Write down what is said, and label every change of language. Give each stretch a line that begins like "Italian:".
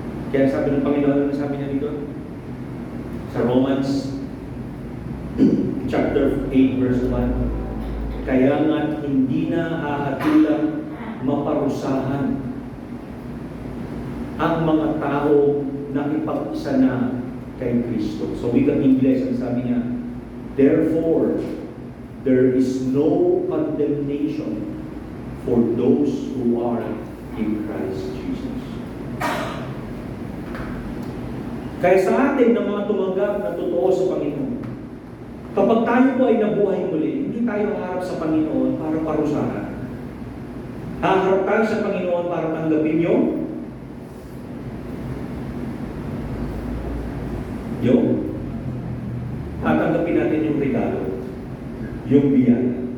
Filipino: Kaya sabi ng Panginoon, ano sabi niya dito? Sa Romans chapter 8 verse 1, kaya nga hindi na hahatulang maparusahan ang mga tao na ipag-isa na kay Kristo.
English: So
Filipino: wikang Ingles, ang sabi niya,
English: therefore, there is no condemnation for those who are in Christ Jesus.
Filipino: Kaya sa atin ng mga tumanggap na totoo sa Panginoon, kapag tayo po ay nabuhay muli, hindi tayo haharap sa Panginoon para parusahan. Haharap tayo sa Panginoon para tanggapin yung tatanggapin natin yung regalo, yung biyaya.